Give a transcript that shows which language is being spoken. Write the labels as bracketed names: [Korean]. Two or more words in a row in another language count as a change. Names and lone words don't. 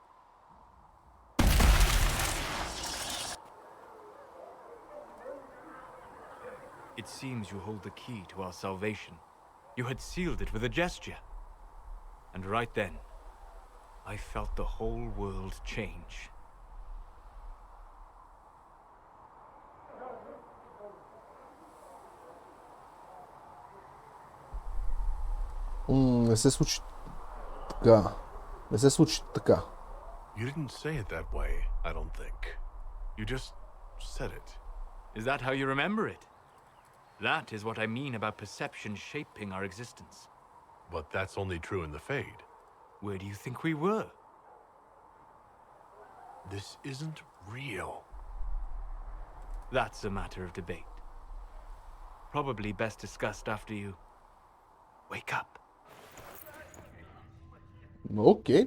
[English] It seems you hold the key to our salvation. You had sealed it with a gesture. And right then, I felt the whole world change. [Bulgarian] Не се случи така. Не се случи така. [English] You didn't say it that way, I don't think. You just said it. Is that how you remember it? That is what I mean about perception shaping our existence. But that's only true in the Fade. Where do you think we were? This isn't real. That's a matter of debate. Probably best discussed after you wake up. [Bulgarian] Окей.